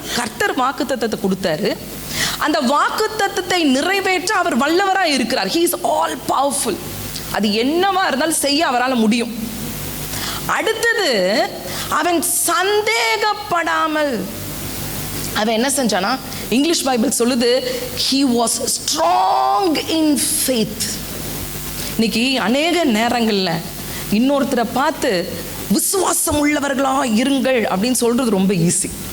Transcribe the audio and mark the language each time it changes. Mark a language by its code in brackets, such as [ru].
[ta] கர்த்தர் வாக்குத்தத்தத்தை கொடுத்தாரு. அந்த வாக்குத்தத்தத்தை நிறைவேற்ற அவர் வல்லவராய் இருக்கிறார். [en] He is all powerful. [ta] அது என்னவா இருந்தாலும் செய்ய அவரால் முடியும். அடுத்தது அவன் சந்தேகப்படாமல் அவன் என்ன செஞ்சானா? இங்கிலீஷ் பைபிள் சொல்லுது [en] he was strong in faith. [ta] இன்னைக்கு அநேக நேரங்கள்ல இன்னொருத்தரை பார்த்து விசுவாசம் உள்ளவர்களா இருங்கள் அப்படின்னு சொல்றது ரொம்ப ஈஸி.